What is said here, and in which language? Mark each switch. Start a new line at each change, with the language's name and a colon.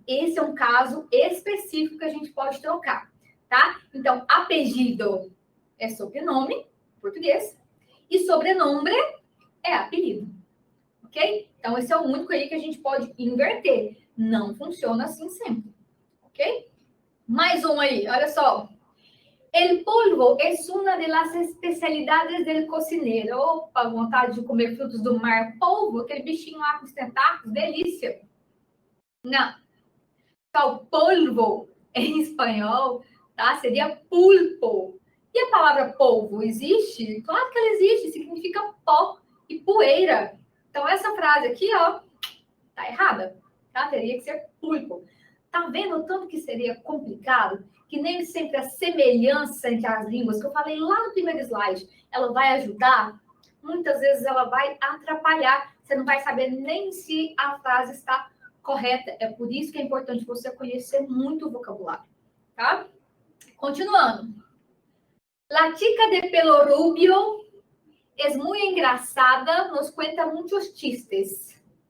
Portuguese: Esse é um caso específico que a gente pode trocar, tá? Então, apelido é sobrenome, português, e sobrenome é apelido, ok? Então, esse é o único aí que a gente pode inverter. Não funciona assim sempre, ok? Mais um aí, olha só.
Spanish: El polvo es una de las especialidades del cocinero.
Portuguese: Opa, vontade de comer frutos do mar. Polvo, aquele bichinho lá com os tentáculos, delícia. Não. Então, polvo em espanhol, tá? Seria pulpo. E a palavra polvo existe? Claro que ela existe, significa pó e poeira. Então, essa frase aqui, ó, tá errada, tá? Teria que ser pulpo. Tá vendo o tanto que seria complicado? Que nem sempre a semelhança entre as línguas, que eu falei lá no primeiro slide, ela vai ajudar? Muitas vezes ela vai atrapalhar. Você não vai saber nem se a frase está correta. É por isso que é importante você conhecer muito o vocabulário, tá? Continuando.
Spanish: La chica de pelo rubio es muy engraçada, nos cuenta muchos chistes.